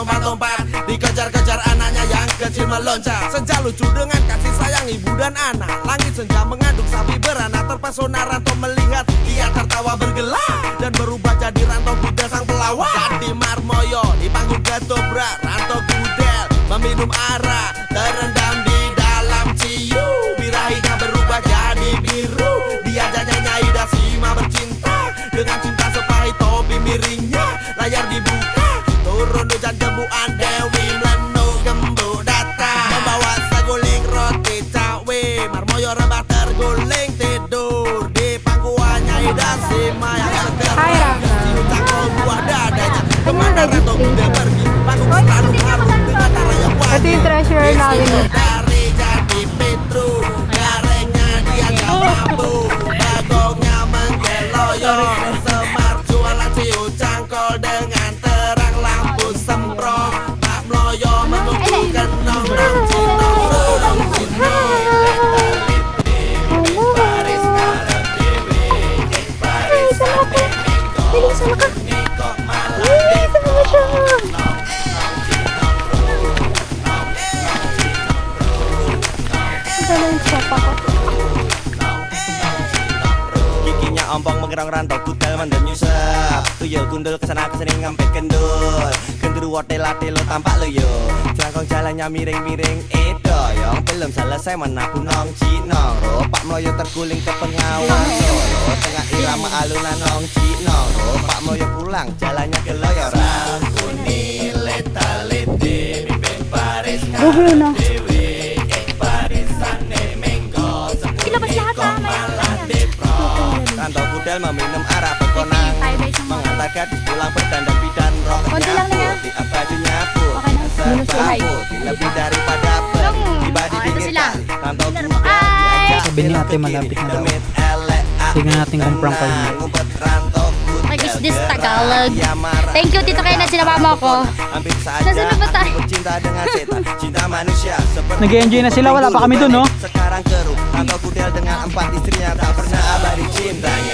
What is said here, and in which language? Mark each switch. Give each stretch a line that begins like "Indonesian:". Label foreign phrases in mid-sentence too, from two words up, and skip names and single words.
Indonesian: melompat, dikejar-kejar anaknya yang kecil meloncat. Senja lucu dengan kasih sayang ibu dan anak. Langit senja mengandung sapi beranak. Terpesona Ranto melihat ia tertawa bergelak dan berubah jadi Ranto Gudel sang pelawak. Jadi Marmoyo di panggung ketoprak, Ranto Gudel meminum arak terendam di dalam ciu. Birahinya berubah jadi biru. Diajaknya Nyai Dasima bercinta dengan cinta sepahit topi miringnya. Layar dibuka, turun hujan gembuan Dewi Mlenuk gembuk datang membawa seguling roti cawe. Marmoyo rebah terguling tidur di pangkuan Nyai Dasima yang seger. Cium cangkol buah dadanya. Kemana Ranto Gudel pergi? Panggung selalu harum dengan tara yang
Filipino: Ito
Indonesian: wajib.
Filipino: yung treasure namin.
Indonesian: Dari jadi Petru, garengnya dianggap bambu, bagongnya menggeloyo. Semar jualan ciu cangkol dengan terang lampu semprong. Pak Mloyo membukukan nong nong cinong rong cinong. Paris
Javanese: ngarep dewe,
Indonesian: Paris
Javanese: ate minggo,
Indonesian: Niko malah giginya ompong menggerong Ranto Gudel mandel nyusap. Tuyul gundul kesana kesini ngampet kendul. Genderuwo tela-telo tampak lo yo. Jelangkong jalannya miring-miring doyong. Belum selesai menabung nong cinong ro. Pak Mloyo terguling ke pengawas Solo. Tengah irama alunan nong cinong ro. Pak Mloyo pulang jalannya keloyoran. Kuni leta-lete pimpin Paris
Javanese: ngarep dewe.
Indonesian: Parisane menggo
Filipino: Ilabas lahat ha,
Indonesian: malah depro. Ranto Gudel meminum arak berkonang, mengantar gadis pulang berdandan bidan roh.
Filipino: Konti lang na yan.
Indonesian: Tiap bajunya pun
Filipino: Okay na.
Indonesian: serbaku, lebih daripada pen. Tiba di
Filipino: ito
Indonesian: pinggir
Filipino: sila.
Indonesian: kali, Ranto Gudel Hi! diajak
Filipino: Sabi ni
Indonesian: belok
Filipino: ate
Indonesian: ke
Filipino: malapit
Indonesian: kiri.
Filipino: na daw.
Javanese: Demit elek aku
Filipino: Tingnan natin kung prank kayo.
Indonesian: tenang, ngumpet Ranto Gudel
English: Like, is this
Indonesian: gerak.
English: Tagalog?
Indonesian: Dia marah,
English: Thank you,
Filipino: Tito Kena, sinamama ko.
Indonesian: hampir saja
Filipino: Nasaan na ba tayo?
Indonesian: aku bercinta dengan setan. Cinta manusia seperti
Filipino: Nag-e-enjoy na sila, wala pa kami dun, no?
Indonesian: Sekarang keruh, Ranto Gudel dengan 4 istrinya tak pernah abadi cintanya.